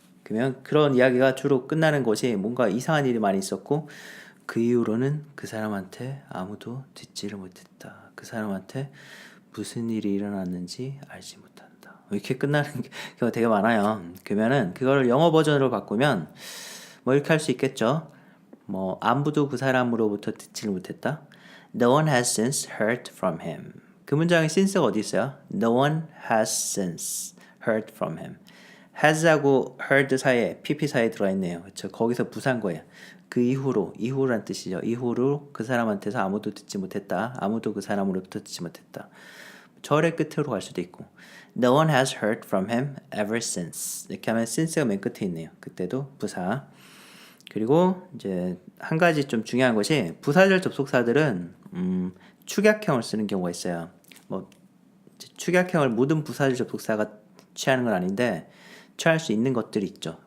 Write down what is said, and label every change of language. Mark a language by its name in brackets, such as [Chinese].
[Korean] 그러면 그런 이야기가 주로 끝나는 것이 뭔가 이상한 일이 많이 있었고 그 이후로는 그 사람한테 아무도 듣지를 못했다. 그 사람한테 무슨 일이 일어났는지 알지 못한다. 이렇게 끝나는 경우가 되게 많아요. 그러면은 그거를 영어 버전으로 바꾸면 뭐 이렇게 할 수 있겠죠. 뭐 아무도 그 사람으로부터 듣지를 못했다. [English] No one has since heard from him. [Korean] 그 문장에 since가 어디 있어요? [English] No one has since heard from him. [Korean] has하고 heard 사이에 pp 사이에 들어가 있네요. 그렇죠? 거기서 부사인 거예요. 그 이후란 뜻이죠. 이후로 그 사람한테서 아무도 듣지 못했다. 아무도 그 사람으로부터 듣지 못했다. 절의 끝으로 갈 수도 있고 [English] No one has heard from him ever since. [Korean] 이렇게 하면 since가 맨 끝에 있네요. 그때도 부사. 그리고 이제 한 가지 좀 중요한 것이 부사절 접속사들은 축약형을 쓰는 경우가 있어요. 뭐 축약형을 모든 부사절 접속사가 취하는 건 아닌데 취할 수 있는 것들이 있죠.